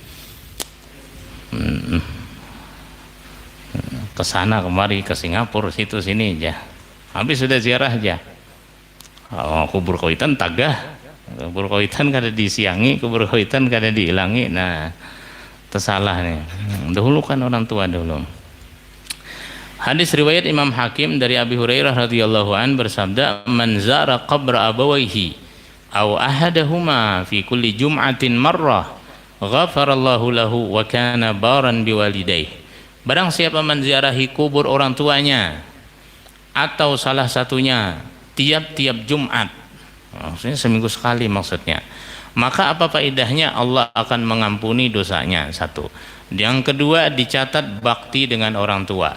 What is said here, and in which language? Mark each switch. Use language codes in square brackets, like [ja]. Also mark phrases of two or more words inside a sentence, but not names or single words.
[id] Ke sana kemari ke Singapura situ sini aja. [bjn] Habis sudah ziarah aja. Kubur kawitan tagah. Kubur kawitan kada disiangi, kubur kawitan kada dihilangi. Nah, tersalah nih. [id] Dahulu kan orang tua dulu. Hadis riwayat Imam Hakim dari Abi Hurairah [ar] رضي الله عن bersabda, "من زار قبر أبويه أو أحدهما في كل جمعة مرة غفر الله له وكان بارا بوالديه." [id] Barang siapa menziarahi kubur orang tuanya atau salah satunya tiap-tiap Jumat, maksudnya seminggu sekali maksudnya, maka apa faedahnya? Allah akan mengampuni dosanya. 1. Yang kedua, dicatat bakti dengan orang tua.